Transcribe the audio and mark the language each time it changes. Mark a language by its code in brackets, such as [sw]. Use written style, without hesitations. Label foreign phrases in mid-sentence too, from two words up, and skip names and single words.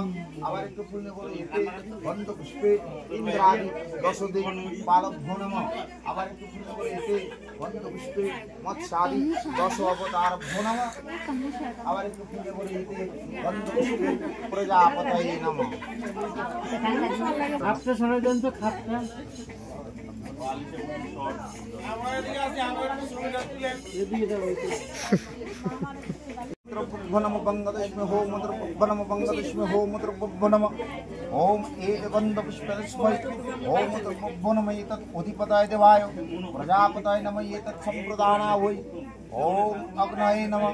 [bn] আবার একটু ফুলে বলে [sa] এতে গন্ধ পুষ্পে ইন্দ্রাদি দশদে পালভ্যো নমঃ। [bn] আবার একটু ফুলে বলে [sa] এতে গন্ধ পুষ্পে মৎস্যাদি দশ অবতারভ্যো নমঃ। [bn] আবার একটু ফুলে বলে [sa] এতে গন্ধ পুষ্পে প্রজাপতয়ে নমঃ। [bn] খাপটা সরাই দেন তো খাপটা। [sa] ओम एक गंध पुष्पस्मै ओम नम एतदधिपताय देवाय प्रजापताय नम एतत् संप्रदाना वै ओम अग्नये नमः।